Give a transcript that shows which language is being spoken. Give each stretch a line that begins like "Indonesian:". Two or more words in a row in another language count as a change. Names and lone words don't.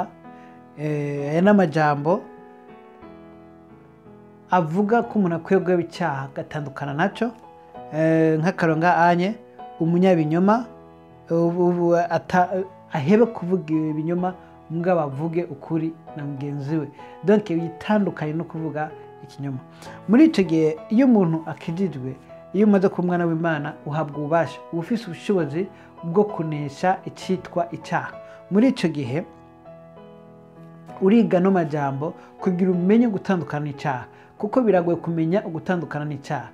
Rundi: Aya ni amajambo avuga ko umuntu akwiye guheba icyaha agatandukana nacyo. Nk'akaronga anye, umunyabinyoma ahebe kuvuga ibinyoma, mugabo avuge ukuri na mugenzi we. Donc bitandukanye no kuvuga ikinyoma. Muri icyo gihe iyo umuntu akijijwe, iyo umaze kuba umwana w'Imana, uhabwa ububasha, uba ufite ubushobozi bwo kunesha icyitwa icyaha. Muri icyo gihe uriga no majambo kugira umenye gutandukana n'icyaha, kuko biragoye kumenya ugutandukana n'icyaha.